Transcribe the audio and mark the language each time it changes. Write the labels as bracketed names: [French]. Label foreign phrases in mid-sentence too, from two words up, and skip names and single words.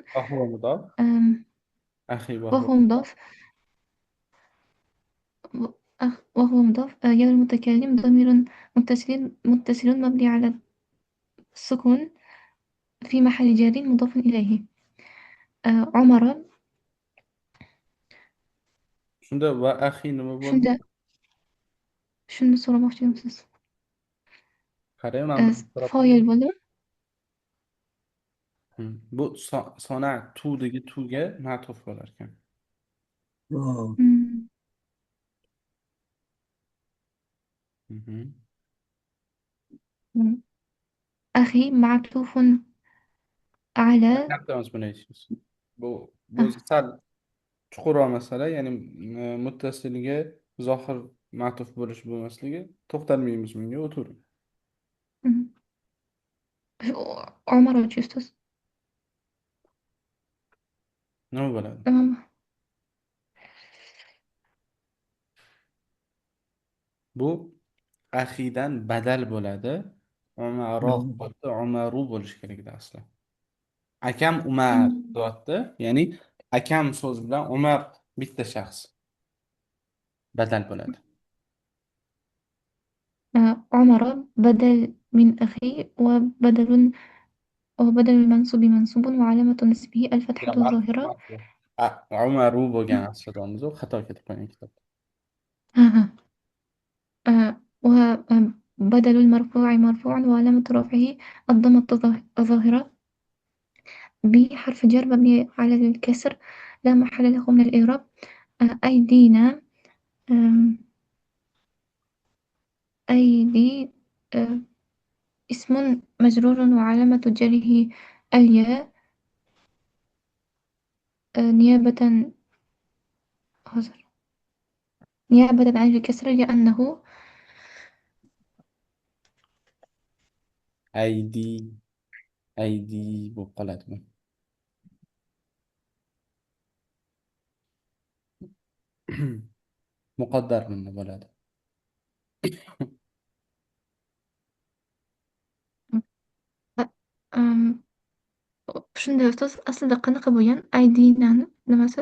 [Arabic] وهو مضاف. أخي وهو مضاف وهو مضاف. يا المتكلم ضمير متصل مبني على السكون في محل جار مضاف إليه. عمر [Uzbek] Shunda va axi nima bo'ldi? shunda so'ramoqchi edimsiz. Qarang, mana Foil bo'ldi. bu sona tudagi tuga ma'tuf bo'lar ekan. [Arabic] أخي معطوف على [Uzbek] Bu sal chuqurroq masala, ya'ni muttasilga zohir ma'tuf bo'lish bo'lmasligi, to'xtalmaymiz bunga, o'tiring. عمر ustoz. Nima bo'ladi? Bu axidan badal bo'ladi. Umaru bo'lishi kerak edi asli. Akam Umar deyapti. Ya'ni akam so'zi bilan Umar bitta shaxs badal bo'ladi. [Arabic] عمر بدل من أخي وبدل المنصوب منصوب وعلامة نصبه الفتحة الظاهرة. [Uzbek] Umaru bo'lgan aslida xato ketib qolgan kitobda. [Arabic] ها وبدل المرفوع مرفوع وعلامة رفعه الضمة الظاهرة. بحرف جر مبني على الكسر لا محل له من الإعراب. أيدينا آم، أيدي اسم مجرور وعلامة جره الياء نيابة عن الكسر لأنه [Uzbek] Aydi bo'lib qoladimi? Muqaddar bunda bo'ladi. آم، shunday ustoz aslida qanaqa bo'lgan aydinani nimasi?